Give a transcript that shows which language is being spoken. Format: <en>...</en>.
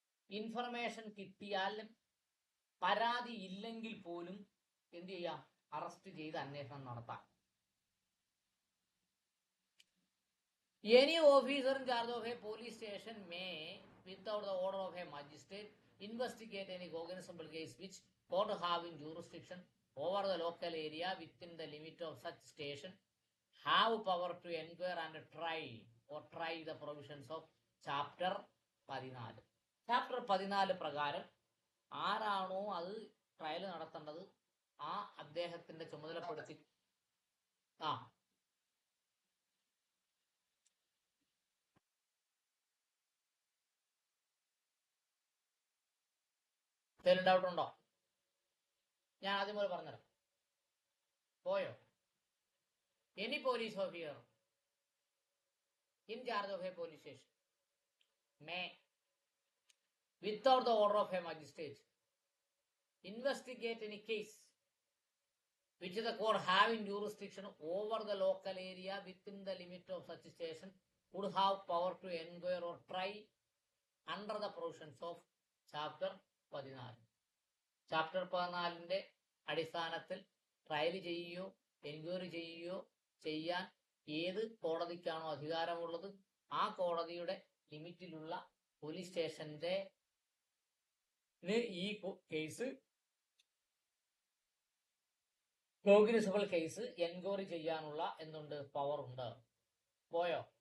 <ml>Information കിട്ടിയാലും പരാതി ഇല്ലെങ്കിൽ പോലും എന്ത് ചെയ്യാം? അറസ്റ്റ് ചെയ്ത് അന്വേഷണം നടത്താം.</ml> <en>Any officer in charge of a police station may, without the order of a magistrate, investigate any cognizable case which court have in jurisdiction over the local area within the limit of such station, have power to inquire and try the provisions of chapter 14.</en> <ml>Chapter 14 പ്രകാരം ആരാണോ അത് trial നടത്തേണ്ടത് ആ അദ്ദേഹത്തിന്റെ ചുമതലപ്പെടുത്തി എന്തെങ്കിലും doubt ഉണ്ടോ? ഞാൻ ആദ്യം പോലെ പറഞ്ഞുതരാം. പോയോ?</ml> <en>Any police officer in charge of a police station may, without the order of a magistrate, investigate any case which the court have in jurisdiction over the local area within the limit of such station, would have power to inquire or try under the provisions of chapter 14.</en> <ml>Chapter 14 അടിസ്ഥാനത്തിൽ trial ചെയ്യുകയോ enquiry ചെയ്യുകയോ ചെയ്യാൻ ഏത് കോടതിക്കാണോ അധികാരമുള്ളത് ആ കോടതിയുടെ ലിമിറ്റിലുള്ള police സ്റ്റേഷന്റെ ഈ case cognizable case enquiry ചെയ്യാനുള്ള എന്തുണ്ട്? പവർ ഉണ്ട്. പോയോ?</ml>